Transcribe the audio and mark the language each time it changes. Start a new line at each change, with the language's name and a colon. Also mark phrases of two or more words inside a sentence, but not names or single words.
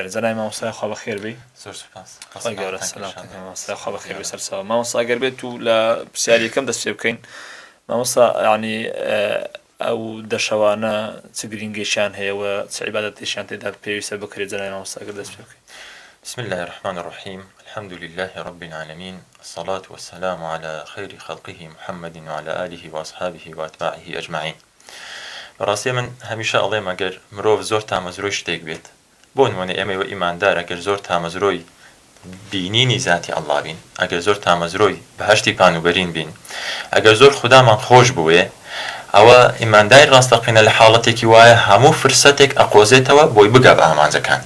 Central Kurdish: جەنابی مامۆستای خوا بەخێر بێی. زۆر سوپاس. خۆی گەورە سەلامتەکە مامۆستای خوا بەخێر بێ سەرچاوە. مامۆستا ئەگەر بێت و لە پرسیاری یەکەم دەست پێ بکەین. مامۆستا ئەو دەشەوانە چ گرنگیشیان هەیە و چ عیبادەتێکیان تێدا پێویستە بکرێت؟ جەنابی مامۆستا ئەگەر دەست پێ بکەین.
Arabic: بسم الله الرحمن الرحيم. الحمد لله رب العالمين، الصلاة والسلام على خير خلقه محمد وعلى آله وأصحابه وأتباعه أجمعين.
Central Kurdish: براسي من هميشه أڵێم ئەگەر مرۆڤ زۆر تامەزرۆی شتێک بێت، بۆ نمونە ئێمە و ئیماندار ئەگەر زۆر تامەزرۆی بینینی ذاتی ئەڵڵا بین، ئەگەر زۆر تامەزرۆی بەهەشتی پانوبەرین بین، ئەگەر زۆر خودامان خۆش بووێ، ئەوە ئیمانداری ڕاستەقینە لە حاڵەتێکی وایە هەموو فرسەتێک ئەقۆزێتەوە بۆی بگا بە ئامانجەکان.